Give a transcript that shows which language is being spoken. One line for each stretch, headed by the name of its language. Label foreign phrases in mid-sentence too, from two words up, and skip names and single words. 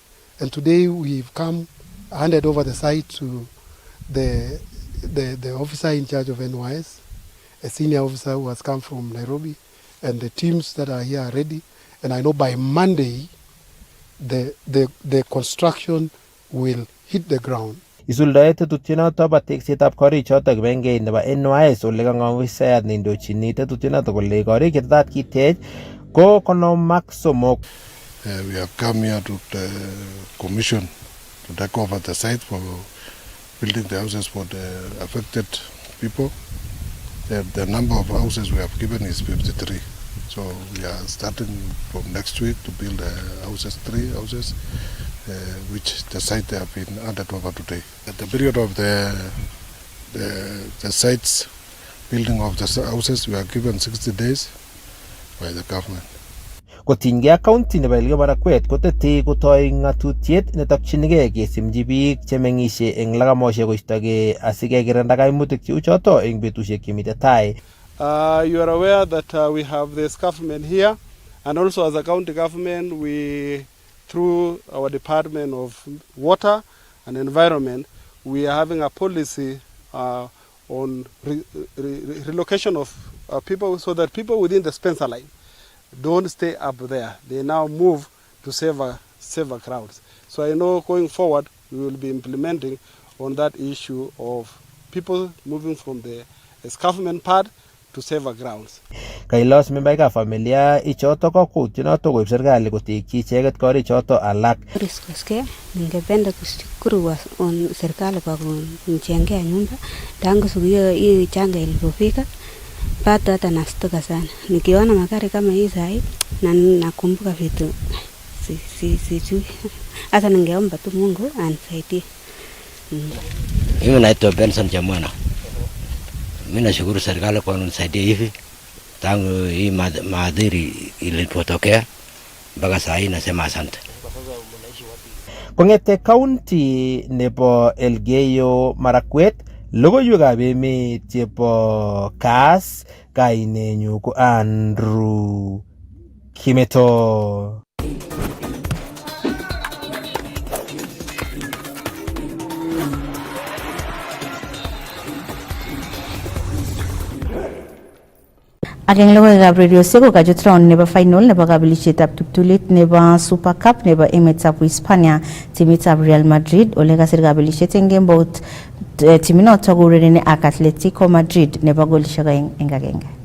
English: And today we've handed over the site to the officer in charge of NYS, a senior officer who has come from Nairobi, and the teams that are here are ready. And I know by Monday, the construction will hit the ground.
Kalenjin: Isuldae tetutyonoto bo teksetab korichoto kibengeit nebo NYS ole kang'ong ofisayat neindochini tetutyonoto kole korik chetetat kitech ko 53.
English: We have come here to the commission to take over the site for building the houses for the affected people. The number of houses we have given is 53. So we are starting from next week to build three houses, which the site have been handed over today. At the period of the sites building of the houses, we are given 60 days by the government.
Kalenjin: Kotinygei ak county nebo Elgeyo Marakwet kotetei kotoi ng'atutiet netokchinigei kesimchi biik chemeng'ishe eng lagamoshek koistogei asikekirinda kaimutik cheu choto eng betusiek chemite tai.
English: You are aware that we have the escarpment here, and also as a county government, we, through our Department of Water and Environment, we are having a policy on relocation of people, so that people within the Spencer line don't stay up there. They now move to safer crowds. So I know going forward, we will be implementing on that issue of people moving from the escarpment part to safer grounds.
Kalenjin: Kailos membaikab familia ichoto kokutyonoto koib serikali kotekchi icheket korichoto alak.
Swahili: Kcse, ningependa kushukuru serikali kwa kunijengea nyumba. Tangu siku hiyo changa ilipofika, bado hata nastuka sana. Nikiona magari kama hii sahi na nakumbuka vitu sijui. Hata ningeomba tu Mungu anisaidie. Mimi naitwa Benson Chamwana. Mimi nashukuru serikali kwa kunisaidia hivi. Tangu hii maadhiri ilipotokea mpaka saa hii nasema asante.
Kalenjin: Kong'ete county nebo Elgeyo Marakwet, logoiwekab emet chebo Kass, kainenyu ko Andrew Kimeto. Ageng logoiwekab radio seko kachut round nebo final nebo kabelishetab kiptulit nebo Super Cup nebo emetab Hispania timitab Real Madrid ole kasir kabelishet eng kembout timinoto kourereni ak Atletico Madrid nebo golishek 2-1.